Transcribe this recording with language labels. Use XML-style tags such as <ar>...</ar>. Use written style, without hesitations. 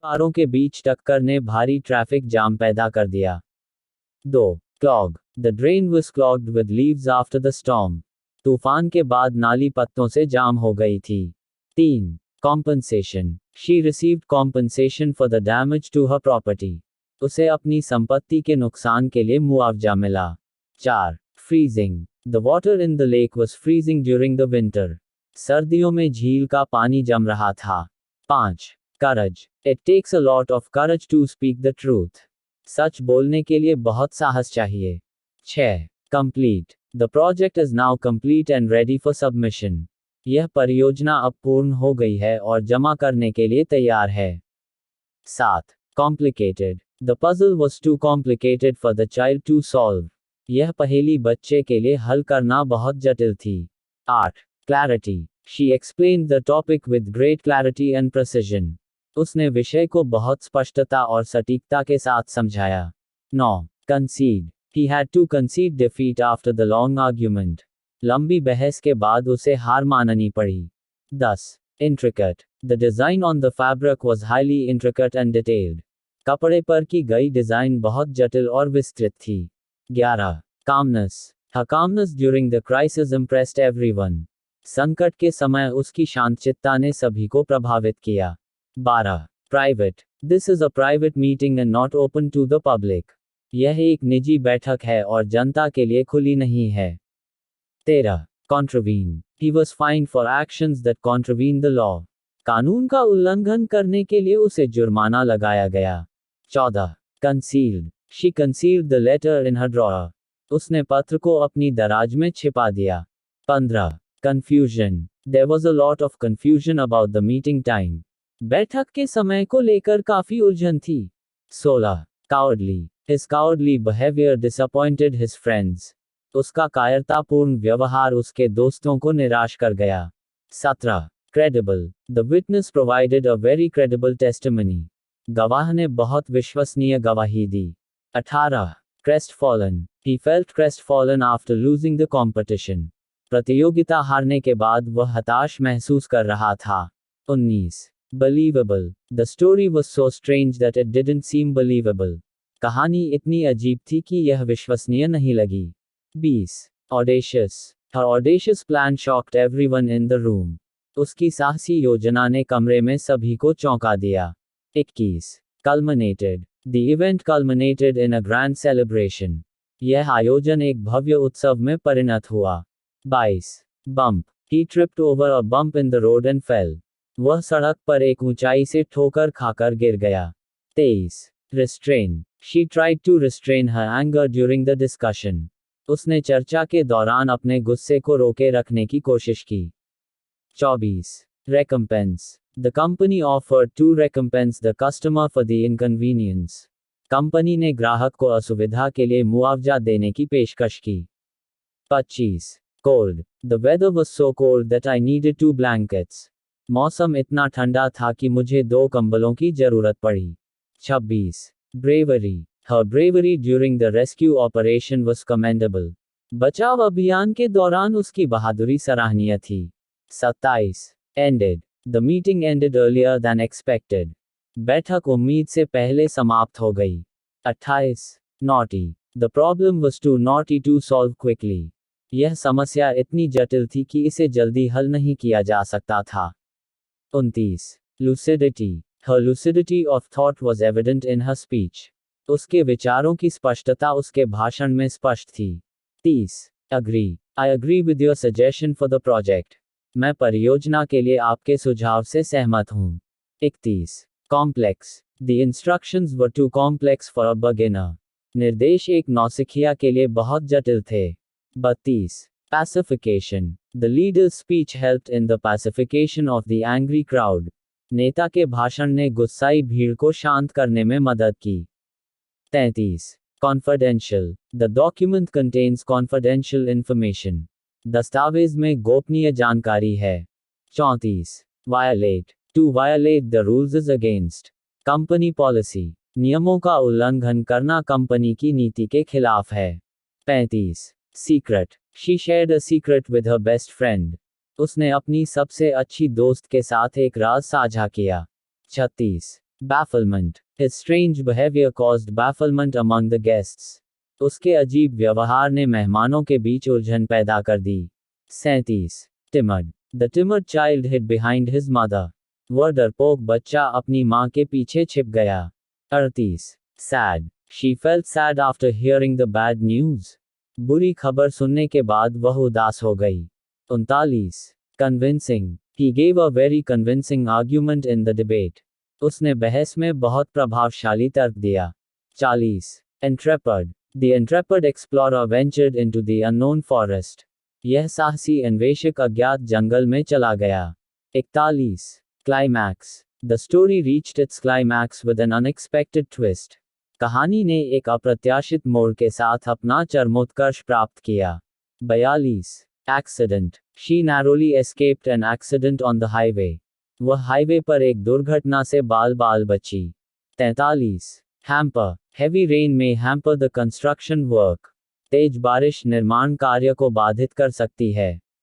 <hi>कारों के बीच टक्कर ने भारी ट्रैफिक जाम पैदा कर दिया।</hi> <en>2. Clog. The drain was clogged with leaves after the storm.</en> <hi>तूफान के बाद नाली पत्तों से जाम हो गई थी।</hi> <en>3. Compensation. She received compensation for the damage to her property.</en> <hi>उसे अपनी संपत्ति के नुकसान के लिए मुआवजा मिला।</hi> <en>4. Freezing. The water in the lake was freezing during the winter.</en> <hi>सर्दियों में झील का पानी जम रहा था।</hi> <en>5. Courage. It takes a lot of courage to speak the truth.</en> <hi>सच बोलने के लिए बहुत साहस चाहिए।</hi> <en>6. Complete. The project is now complete and ready for submission.</en> <hi>यह परियोजना अब पूर्ण हो गई है और जमा करने के लिए तैयार है।</hi> <en>7. Complicated. The puzzle was too complicated for the child to solve.</en> <hi>यह पहेली बच्चे के लिए हल करना बहुत जटिल थी।</hi> <en>8. Clarity. She explained the topic with great clarity and precision.</en> <hi>उसने विषय को बहुत स्पष्टता और सटीकता के साथ समझाया।</hi> <en>9. Concede. He had to concede defeat after the long argument.</en> <hi>लंबी बहस के बाद उसे हार माननी पड़ी।</hi> <en>10. Intricate. The design on the fabric was highly intricate and detailed.</en> <hi>कपड़े पर की गई डिजाइन बहुत जटिल और विस्तृत थी।</hi> <en>11. Calmness. Her calmness during the crisis impressed everyone.</en> <hi>संकट के समय उसकी शांतचित्ता ने सभी को प्रभावित किया।</hi> <en>12. Private. This is a private meeting and not open to the public.</en> <hi>यह एक निजी बैठक है और जनता के लिए खुली नहीं है।</hi> <en>13. Contravene. He was fined for actions that contravene the law.</en> <hi>कानून का उल्लंघन करने के लिए उसे जुर्माना लगाया गया।</hi> <en>14. Concealed. She concealed the letter in her drawer.</en> <hi>उसने पत्र को अपनी दराज में छिपा दिया।</hi> <en>15. Confusion. There was a lot of confusion about the meeting time.</en> <hi>बैठक के समय को लेकर काफी उलझन थी।</hi> <en>16. Cowardly. His cowardly behavior disappointed his friends.</en> <hi>उसका कायरतापूर्ण व्यवहार उसके दोस्तों को निराश कर गया।</hi> <en>17. Credible. The witness provided a very credible testimony.</en> <hi>गवाह ने बहुत विश्वसनीय गवाही दी।</hi> <en>18. Crestfallen. He felt crestfallen after losing the competition.</en> <hi>प्रतियोगिता हारने के बाद वह हताश महसूस कर रहा था।</hi> <en>19. Believable. The story was so strange that it didn't seem believable.</en> <hi>कहानी इतनी अजीब थी कि यह विश्वसनीय नहीं लगी।</hi> <en>20. Audacious. Her audacious plan shocked everyone in the room.</en> <hi>उसकी साहसी योजना ने कमरे में सभी को चौंका दिया।</hi> <en>21. Culminated. The event culminated in a grand celebration.</en> <hi>यह आयोजन एक भव्य उत्सव में परिणत हुआ।</hi> <en>22. Bump. He tripped over a bump in the road and fell.</en> <hi>वह सड़क पर एक ऊंचाई से ठोकर खाकर गिर गया।</hi> <en>23. Restrain. She tried to restrain her anger during the discussion.</en> <hi>उसने चर्चा के दौरान अपने गुस्से को रोके रखने की कोशिश की।</hi> <en>24. Recompense. The company offered to recompense the customer for the inconvenience.</en> <hi>Company ने ग्राहक को असुविधा के लिए मुआवजा देने की पेशकश की।</hi> <en>25. Cold. The weather was so cold that I needed 2 blankets.</en> <hi>मौसम इतना ठंडा था कि मुझे 2 कंबलों की जरूरत पड़ी।</hi> <en>26. Bravery. Her bravery during the rescue operation was commendable.</en> <hi>बचाव अभियान के दौरान उसकी बहादुरी सराहनीय थी।</hi> <en>27. Ended. The meeting ended earlier than expected.</en> <hi>बैठक उम्मीद से पहले समाप्त हो गई।</hi> <en>28. Naughty. The problem was too naughty to solve quickly.</en> <hi>यह समस्या इतनी जटिल थी कि इसे जल्दी हल नहीं किया जा सकता था।</hi> <en>29. Lucidity. Her lucidity of thought was evident in her speech.</en> <hi>उसके विचारों की स्पष्टता उसके भाषण में स्पष्ट थी।</hi> <en>30. Agree. I agree with your suggestion for the project.</en> <hi>मैं परियोजना के लिए आपके सुझाव से सहमत हूँ।</hi> <en>31. Complex. The instructions were too complex for a beginner.</en> <hi>निर्देश एक नौसिखिया के लिए बहुत जटिल थे।</hi> <en>32. Pacification. The leader's speech helped in the pacification of the angry crowd.</en> <hi>नेता के भाषण ने गुस्साई भीड़ को शांत करने में मदद की।</hi> <en>33. Confidential. The document contains confidential information.</en> <hi>दस्तावेज में गोपनीय जानकारी है।</hi> <en>34. Violate. To violate the rules is against company policy.</en> <hi>नियमों का उल्लंघन करना कंपनी की नीति के खिलाफ है।</hi> <en>35. Secret. She shared a secret with her best friend.</en> <hi>उसने अपनी सबसे अच्छी दोस्त के साथ एक राज साझा किया। 36.</hi> <en>Bafflement. His strange behavior caused bafflement among the guests.</en> <hi>उसके अजीब व्यवहार ने मेहमानों के बीच उलझन पैदा कर दी।</hi> <en>37. Timid. The timid child hid behind his mother.</en> <hi>वह डरपोक बच्चा अपनी माँ के पीछे छिप गया।</hi> <en>38. Sad. She felt sad after hearing the bad news.</en> <hi>बुरी खबर सुनने के बाद वह उदास हो गई।</hi> <en>39. Convincing. He gave a very convincing argument in the debate.</en> <hi>उसने बहस में बहुत प्रभावशाली तर्क दिया।</hi> <en>40. Intrepid. The intrepid explorer ventured into the unknown forest.</en> <hi>यह साहसी अन्वेषक अज्ञात जंगल में चला गया।</hi> <en>41. Climax. The story reached its climax with an unexpected twist.</en> <hi>कहानी ने एक अप्रत्याशित मोड़ के साथ अपना चरमोत्कर्ष प्राप्त किया।</hi> <en>42. Accident. She narrowly escaped an accident on the highway.</en> <hi>वह हाईवे पर एक दुर्घटना से बाल बची।</hi> <en>43. Hamper. Heavy rain may hamper the construction work.</en> <hi>तेज बारिश निर्माण कार्य को बाधित कर सकती है।</hi>